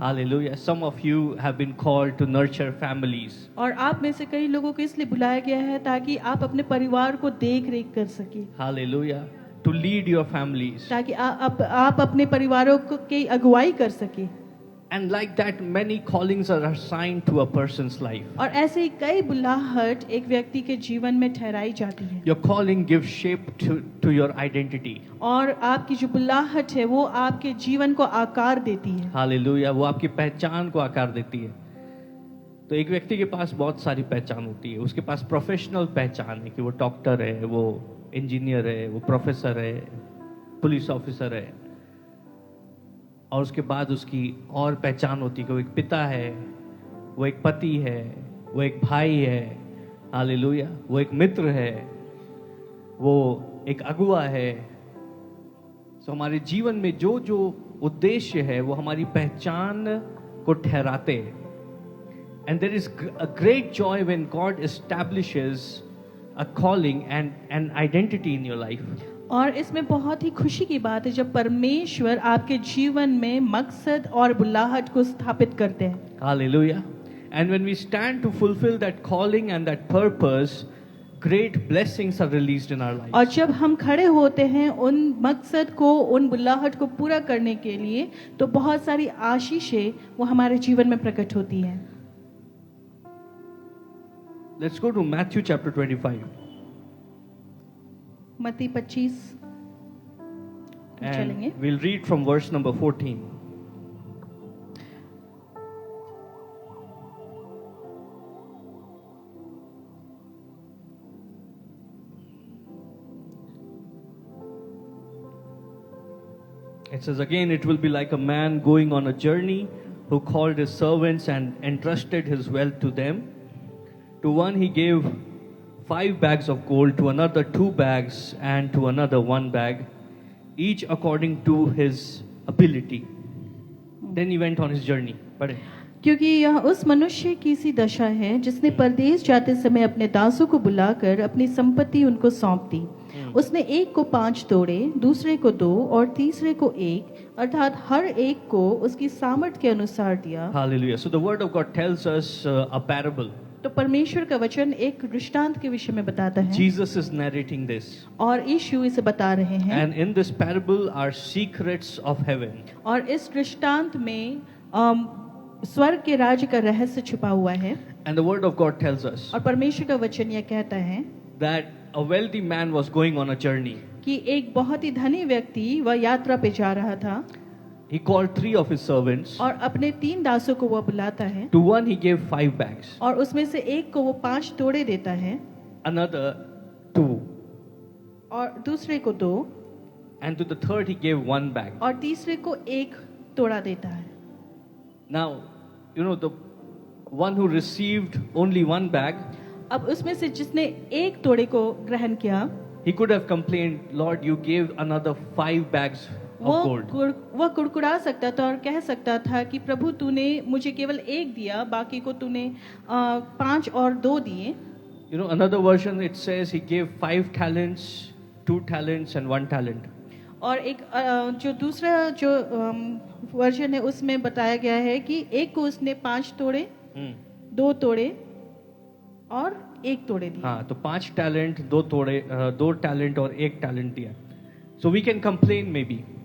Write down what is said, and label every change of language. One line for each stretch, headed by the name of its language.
English: Hallelujah. Some of you have been called to nurture families.
Hindi: और आप में से कई लोगों को इसलिए बुलाया गया है ताकि आप अपने परिवार को देख रेख कर सकें,
English: Hallelujah. To lead your families.
Hindi: ताकि आप अपने परिवारों की अगुवाई कर सकें।
English: And like that, many callings are assigned to a person's life.
Hindi: और ऐसे ही कई बुलाहट एक व्यक्ति के जीवन में ठहराई जाती है।
English: Your calling gives shape to your identity.
Hindi: और आपकी जो बुलाहट है वो आपके जीवन को आकार देती है।
English: Hallelujah.
Hindi: वो आपकी पहचान को आकार देती है। तो एक व्यक्ति के पास बहुत सारी पहचान होती है। उसके पास प्रोफेशनल पहचान है कि वो डॉक्टर है, वो इंजीनियर है, वो प्रोफेसर है, पुलिस ऑफिसर है। और उसके बाद उसकी और पहचान होती है कि वो एक पिता है, वो एक पति है, वो एक भाई है, हालेलुया, वो एक मित्र है, वो एक अगुआ है। तो हमारे जीवन में जो जो उद्देश्य है वो हमारी पहचान को ठहराते हैं।
English: And there is a great joy when God establishes a calling and an identity in your life.
Hindi: और इसमें बहुत ही खुशी की बात है जब परमेश्वर आपके जीवन में मकसद और बुलाहट को स्थापित करते हैं।
English: Hallelujah. And when we stand to fulfill that calling and that purpose, great blessings are released in our lives.
Hindi: और जब हम खड़े होते हैं उन मकसद को, उन बुलाहट को पूरा करने के लिए, तो बहुत सारी आशीषें वो हमारे जीवन में प्रकट होती हैं।
English: Let's go to Matthew chapter 25.
Hindi: मत्ती 25 चलेंगे।
English: And we'll read from verse number 14. It says again, it will be like a man going on a journey who called his servants and entrusted his wealth to them. To one he gave 5 bags of gold, to another 2 bags, and to another 1 bag, each according to his ability. Then he went on his journey.
Hindi: पढ़े। क्योंकि यह उस मनुष्य की सी दशा है जिसने परदेश जाते समय अपने दासों को बुलाकर अपनी संपत्ति उनको सौंप दी। उसने एक को 5 तोड़े, दूसरे को 2 और तीसरे को 1, अर्थात हर एक को उसकी सामर्थ के अनुसार दिया।
English: Hallelujah. So the word of God tells us a parable.
Hindi: तो परमेश्वर का वचन एक दृष्टांत के विषय में बताता है।
English: Jesus is narrating this.
Hindi: और यीशु इसे बता रहे हैं।
English: And in this parable are secrets of heaven.
Hindi: और इस दृष्टांत में स्वर्ग के राज्य का रहस्य छुपा हुआ है।
English: And the word of God tells us
Hindi: और परमेश्वर का वचन यह कहता है
English: that a wealthy man was going on a journey.
Hindi: कि एक बहुत ही धनी व्यक्ति वह यात्रा पे जा रहा था।
English: He called 3 of his servants.
Hindi: और अपने 3 दासों को वह बुलाता है।
English: To one he gave 5 bags.
Hindi: और उसमें से एक को वो 5 तोड़े देता है।
English: Another 2.
Hindi: और दूसरे को 2।
English: And to the third he gave 1 bag.
Hindi: और तीसरे को 1 तोड़ा देता है।
English: Now, you know, the one who received only 1 bag,
Hindi: अब उसमें से जिसने 1 तोड़े को ग्रहण किया,
English: he could have complained, Lord, you gave another 5 bags of gold.
Hindi: वह कुड़कुड़ा सकता था और कह सकता था कि प्रभु तूने मुझे केवल 1 दिया, बाकी को तूने 5 और 2 दिए।
English: You know, another version it says he gave 5 talents, 2 talents and 1 talent.
Hindi: और एक जो दूसरा जो वर्जन है उसमें बताया गया है कि एक को उसने 5 तोड़े, 2 तोड़े और 1 तोड़े दिए। हाँ, तो 5 टैलेंट, 2 तोड़े, 2 टैलेंट और 1 टैलेंट दिया।
English: so we can complain maybe